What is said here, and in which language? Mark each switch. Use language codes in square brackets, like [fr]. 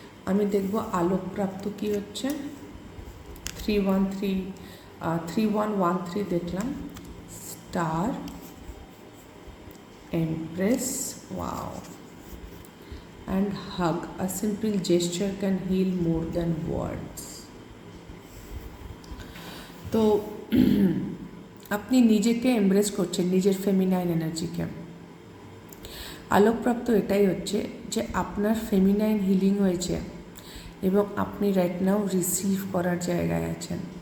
[bn] আমি দেখব আলোকপ্রাপ্ত কি হচ্ছে। 3113 দেখলাম, star, empress, wow, [en] and hug. A simple gesture can heal more than words. [bn] তো আপনি নিজেকে এমব্রেস করছেন, নিজের ফেমিনাইন এনার্জিকে। আলোকপ্রাপ্ত এটাই হচ্ছে যে আপনার ফেমিনাইন হিলিং হয়েছে এবং আপনি [en] right now [bn] রিসিভ করার জায়গায় আছেন।